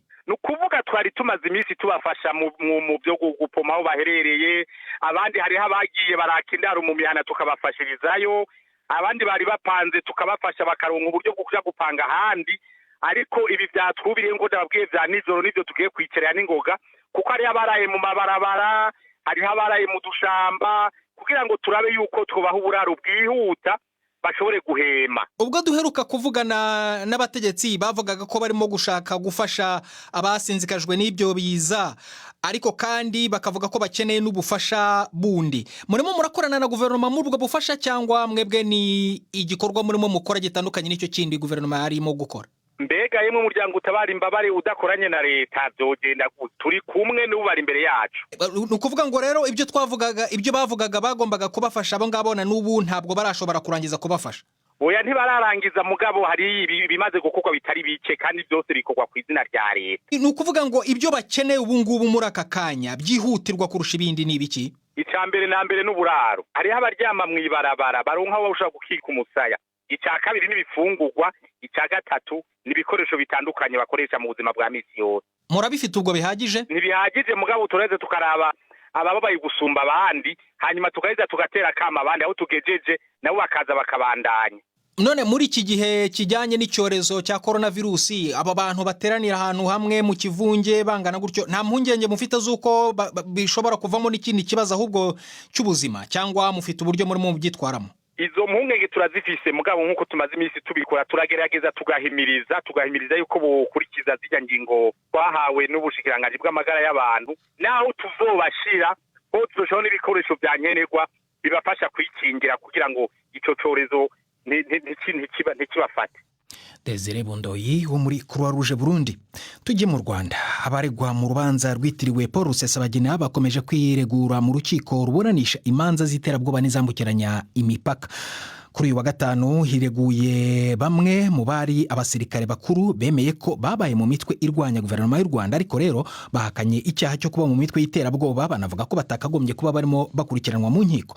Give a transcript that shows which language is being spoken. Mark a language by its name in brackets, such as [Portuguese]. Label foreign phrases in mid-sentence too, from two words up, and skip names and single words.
[Rundi] Nukuvuga twari tumaze iminsi tubafasha mu byo gupoma aho baherereye, abandi hari abagiye barakindara mu mihana tukabafashirizayo, abandi bari bapanze tukabafasha bakaronka uburyo bwo kuja gupanga ahandi. Ariko ibi byatwubiriye ngo ndababwiye bya nijoro nivyo tugiye kwicerera n'ingoga kuko ari abaraye mu mabarabara, hari abaraye mu dushamba kugira ngo turabe yuko twobaha uburaro bwihuta bashobore guhema. [Kinyarwanda] Ubwo duheruka kuvugana n'abategetsi bavugaga ko barimo gushaka gufasha abasinzikajwe n'ibyo biza, ariko kandi bakavuga ko bakeneye n'ubufasha bundi. Murimo murakorana na guverinoma muri ubwo bufasha cyangwa mwebwe ni igikorwa murimo mukora gitandukanye n'icyo kindi guverinoma yarimo gukora? [Rundi] Mbega yemwe umuryango utabara imbabare udakoranye na leta byogenda turi kumwe n'ubari imbere yacu. [Kinyarwanda] Nukuvuga ngo rero ibyo twavugaga ibyo bavugaga bagombaga kubafasha abo ngabo na n'ubu ntabwo barashobora kurangiza kubafasha. [Rundi] Oya ntibararangiza mugabo hari bimaze gukorwa bitari bike kandi byose bikorwa ku izina rya leta. [Kinyarwanda] Nukuvuga ngo ibyo bakeneye ubu ngubu muri aka kanya byihutirwa kurusha ibindi ni ibiki? [Rundi] Icambere na mbere n'uburaro. Hari abaryama mwibarabara baronka aho bashaka gukika umusaya. Icya kabiri n'ibifungurwa, icya gatatu n'ibikoresho bitandukanye bakoresha mu buzima bwa misi yose. [Kinyarwanda] Murabifite ubwo bihagije? [Rundi] Ntibihagije mugabo tureze tukaraba abababaye gusumba abandi hanyuma tukaheza tugatera kama abandi aho tugejeje nabo bakaza bakabandanya. [Kinyarwanda] None muri iki gihe kijyanye n'icyorezo cya coronavirusi aba bantu bateranira ahantu hamwe mu kivunge bangana gutyo nta mpungenge mufite z'uko bishobora kuvamo n'ikindi kibazo ahubwo cy'ubuzima cyangwa mufite uburyo murimo mubyitwaramo? [Rundi] Izo mpungenge turazifise mugabo nk'uko tumaze iminsi tubikora turagerageza tugahimiriza yuko bokurikiza zijya ngingo twahawe n'ubushikiranganji bw'amagara y'abantu naho tuzobashira ko turushaho n'ibikoresho bya nkenerwa bibafasha kwikingira kugira ngo ico cyorezo ntikibafate. Desire Bundoyi wo muri Croix Rouge Burundi. [Kinyarwanda] Tujye mu Rwanda. Abaregwa mu rubanza rwitiriwe Paul Rusesabagina bakomeje kwiregura mu rukiko ruburanisha imanza z'iterabwoba n'izambukiranya imipaka. Kuri uyu wa gatanu hireguye bamwe mu bari abasirikare bakuru bemeye ko babaye mu mitwe irwanya guverinoma y'u Rwanda ariko rero bahakanye icyaha cyo kuba mu mitwe y'iterabwoba banavuga ko batakagombye kuba barimo bakurikiranwa mu nkiko.